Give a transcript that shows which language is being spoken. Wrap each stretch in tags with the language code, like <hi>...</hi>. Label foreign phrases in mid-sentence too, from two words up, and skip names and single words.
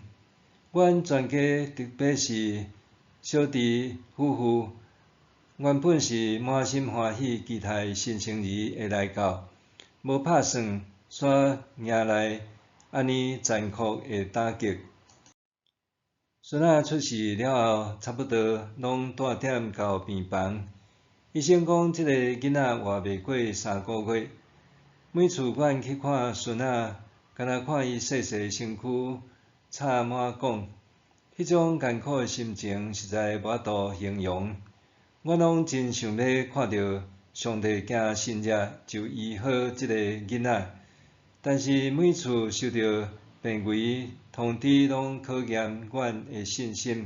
<nan>阮全家，特别是小弟夫妇，原本是满心欢喜期待新生儿会来到，无打算煞迎来安尼残酷的打击。孙仔出世了后，差不多拢带点到病房。医生讲，这个囡仔活袂过3个月。每次阮去看孙仔，敢若看伊细细的身躯， 插满讲，迄种艰苦的心情实在无法度形容。我拢真想要看到上帝惊信者就医好即个囡仔，但是每次收到病危通知，拢考验阮的信心。</nan>